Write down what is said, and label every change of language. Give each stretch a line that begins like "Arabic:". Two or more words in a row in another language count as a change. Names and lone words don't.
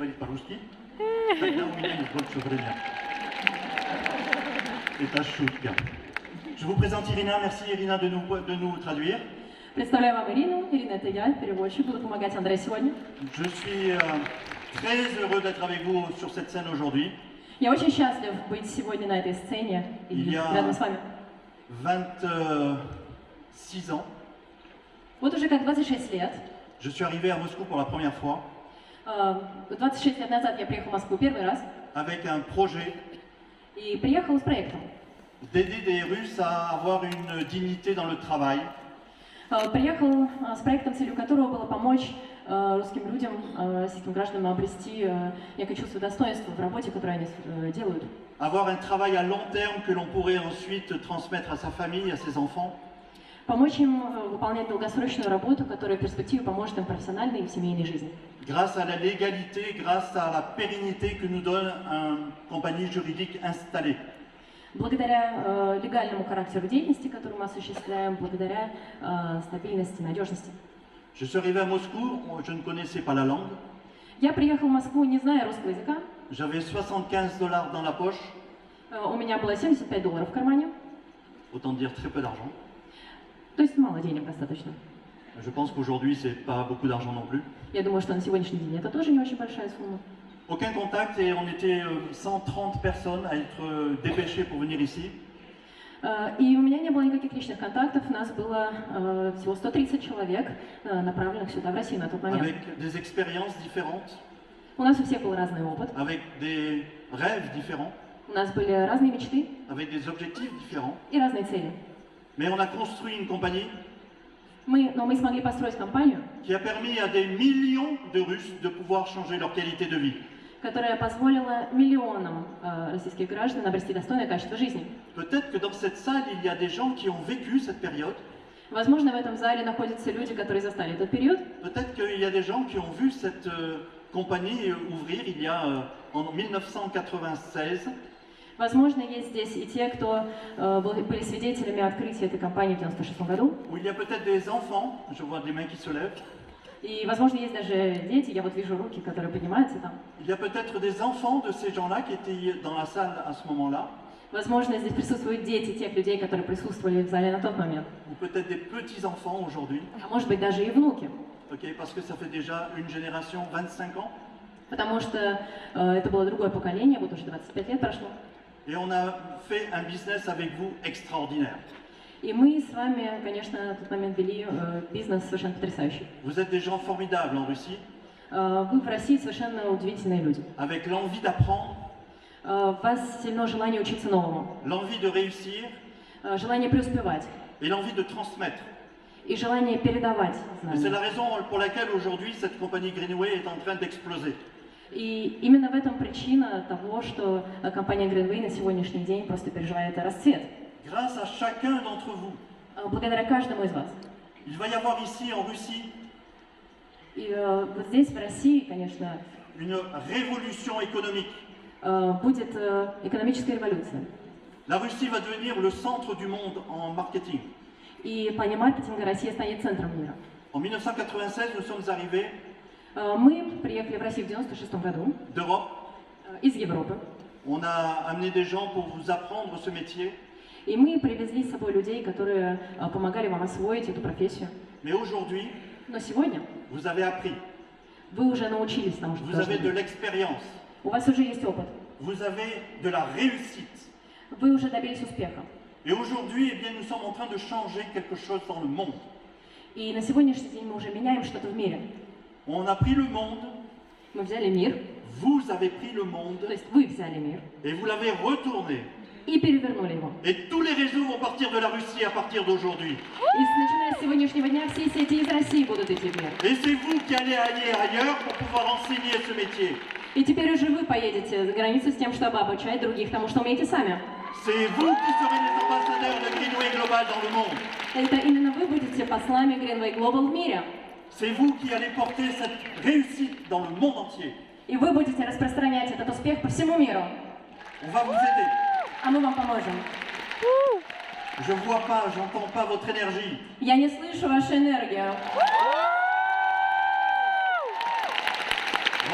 Russian: по-русски. Тогда у меня есть больше времени. Это шутка.
French: Je vous présente Irina. Merci Irina de nous traduire.
Russian: Представляю вам Ирину. Ирина, это я, переводчик. Буду помогать Андрею сегодня.
French: Je suis très heureux d'être avec vous sur cette scène aujourd'hui.
Russian: Я очень счастлив быть сегодня на этой сцене и рядом с вами.
French: 26 ans.
Russian: Вот уже как 26 лет.
French: Je suis arrivé à Moscou pour la première fois
Russian: 26 лет назад я приехал в Москву первый раз
French: avec un projet
Russian: и приехал с проектом.
French: d'aider des Russes à avoir une dignité dans le travail.
Russian: Приехал с проектом, целью которого было помочь русским людям, российским гражданам обрести некое чувство достоинства в работе, которую они делают.
French: Avoir un travail à long terme que l'on pourrait ensuite transmettre à sa famille, à ses enfants.
Russian: Помочь им выполнять долгосрочную работу, которая в перспективе поможет им в профессиональной и в семейной жизни.
French: Grâce à la légalité, grâce à la pérennité que nous donne une compagnie juridique installée.
Russian: Благодаря легальному характеру деятельности, которую мы осуществляем, благодаря стабильности, надежности.
French: Je suis arrivé à Moscou, je ne connaissais pas la langue.
Russian: Я приехал в Москву, не зная русского языка.
French: J'avais $75 dans la poche.
Russian: У меня было $75 в кармане.
French: Autant dire très peu d'argent.
Russian: То есть мало денег достаточно.
French: Je pense qu'aujourd'hui, c'est pas beaucoup d'argent non plus.
Russian: Я думаю, что на сегодняшний день это тоже не очень большая сумма.
French: Aucun contact et on était 130 personnes à être dépêchées pour venir ici.
Russian: И у меня не было никаких личных контактов, нас было всего 130 человек, направленных сюда, в Россию на тот момент.
French: Avec des expériences différentes,
Russian: У нас у всех был разный опыт,
French: avec des rêves différents,
Russian: у нас были разные мечты
French: avec des objectifs différents.
Russian: и разные цели.
French: Mais on a construit une compagnie
Russian: Но мы смогли построить компанию,
French: qui a permis à des millions de Russes de pouvoir changer leur qualité de vie.
Russian: которая позволила миллионам российских граждан обрести достойное качество жизни.
French: Peut-être que dans cette salle, il y a des gens qui ont vécu cette période.
Russian: Возможно, в этом зале находятся люди, которые застали этот период.
French: Peut-être qu'il y a des gens qui ont vu cette compagnie ouvrir il y a en 1996.
Russian: Возможно, есть здесь и те, кто были свидетелями открытия этой компании в 1996 году.
French: Où il y a peut-être des enfants, je vois des mains qui se lèvent.
Russian: И, возможно, есть даже дети, я вот вижу руки, которые поднимаются там.
French: Il y a peut-être des enfants de ces gens-là qui étaient dans la salle à ce moment-là.
Russian: Возможно, здесь присутствуют дети тех людей, которые присутствовали в зале на тот момент.
French: Ou peut-être des petits-enfants aujourd'hui.
Russian: А может быть, даже и внуки.
French: Okay, parce que ça fait déjà une génération, 25 ans.
Russian: Потому что это было другое поколение, вот уже 25 лет прошло.
French: Et on a fait un business avec vous extraordinaire.
Russian: И мы с вами, конечно, на тот момент вели бизнес совершенно потрясающий.
French: Vous êtes des gens formidables en Russie.
Russian: Вы в России совершенно удивительные люди.
French: Avec l'envie d'apprendre,
Russian: В вас сильно желание учиться новому,
French: l'envie de réussir
Russian: желание преуспевать
French: et l'envie de transmettre.
Russian: и желание передавать
French: Et c'est
Russian: знания.
French: la raison pour laquelle aujourd'hui cette compagnie Greenway est en train d'exploser.
Russian: И именно в этом причина того, что компания Greenway на сегодняшний день просто переживает расцвет.
French: Grâce à chacun d'entre vous,
Russian: Благодаря каждому из вас.
French: il va y avoir ici en Russie
Russian: И вот здесь, в России, конечно,
French: une révolution économique.
Russian: будет экономическая революция.
French: La Russie va devenir le centre du monde en marketing.
Russian: И в плане маркетинга Россия станет центром мира.
French: En 1996, nous sommes arrivés
Russian: Мы приехали в Россию в 96 году
French: d'Europe.
Russian: из Европы.
French: On a amené des gens pour vous apprendre ce métier.
Russian: И мы привезли с собой людей, которые помогали вам освоить эту профессию.
French: Mais aujourd'hui,
Russian: Но сегодня
French: vous avez appris.
Russian: вы уже научились тому, что
French: Vous
Russian: должны
French: avez de
Russian: быть.
French: l'expérience.
Russian: У вас уже есть опыт.
French: Vous avez de la réussite.
Russian: Вы уже добились успеха.
French: Et aujourd'hui, eh bien, nous sommes en train de changer quelque chose dans le monde.
Russian: И на сегодняшний день мы уже меняем что-то в мире.
French: On a pris le monde,
Russian: Мы взяли мир,
French: vous avez pris le
Russian: то
French: monde
Russian: есть вы взяли мир
French: et vous l'avez retourné.
Russian: и перевернули его.
French: Et tous les réseaux vont partir de la Russie à partir d'aujourd'hui.
Russian: И начиная с сегодняшнего дня все сети из России будут идти в мир.
French: Et c'est vous qui allez aller ailleurs pour pouvoir enseigner ce métier.
Russian: И теперь уже вы поедете за границу с тем, чтобы обучать других тому, что умеете сами.
French: C'est vous qui serez les ambassadeurs de Greenway Global dans le monde.
Russian: Это именно вы будете послами Greenway Global в мире.
French: C'est vous qui allez porter cette réussite dans le monde entier.
Russian: И вы будете распространять этот успех по всему миру.
French: On va vous aider.
Russian: А мы вам поможем.
French: Je vois pas, j'entends pas votre énergie.
Russian: Я не слышу вашу энергию.